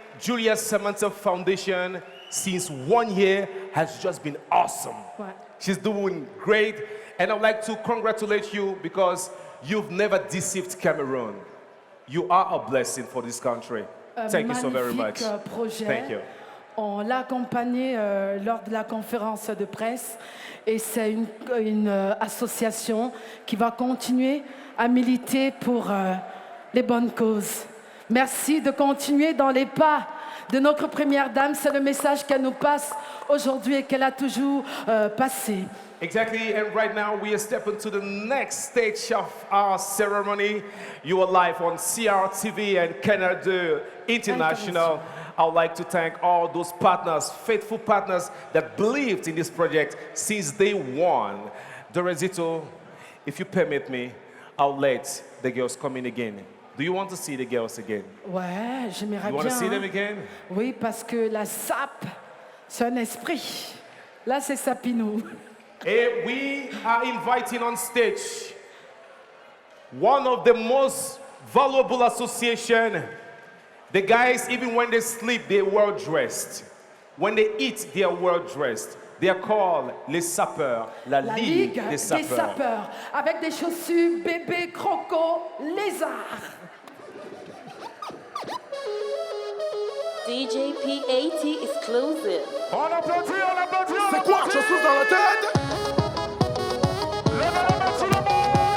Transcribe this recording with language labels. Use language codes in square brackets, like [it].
[en] Julia Samantha Foundation, since 1 year, has just been awesome. [fr] Ouais. [en] She's doing great. And I'd like to congratulate you because you've never deceived Cameroon. You are a blessing for this country. Thank you so very much. [fr] Magnifique projet. [en] Thank you. [fr] On l'a accompagné lors de la conférence de presse et c'est une association qui va continuer à militer pour les bonnes causes. Merci de continuer dans les pas de notre première dame. C'est le message qu'elle nous passe aujourd'hui et qu'elle a toujours passé. [en] Exactly, and right now we are stepping to the next stage of our ceremony. You are live on CRTV and Canada International. I would like to thank all those partners, faithful partners that believed in this project since day one. Dorazito, if you permit me, I'll let the girls come in again. Do you want to see the girls again? [fr] Ouais, j'aimerais [en] You want [fr] bien. [en] to see them [fr] hein. [en] again? [fr] Oui, parce que la sape, c'est un esprit. Là, c'est Sapinou. [en] And we are inviting on stage one of the most valuable association. The guys, even when they sleep, they're well dressed. When they eat, they are well dressed. They are called les sapeurs, la Ligue des sapeurs. [fr] Avec des chaussures bébé croco lézard. [en] DJ PAT exclusive. [fr] On applaudit, on applaudit, on C'est quoi, applaudit. chaussures dans la tête? Levez la main sur le monde.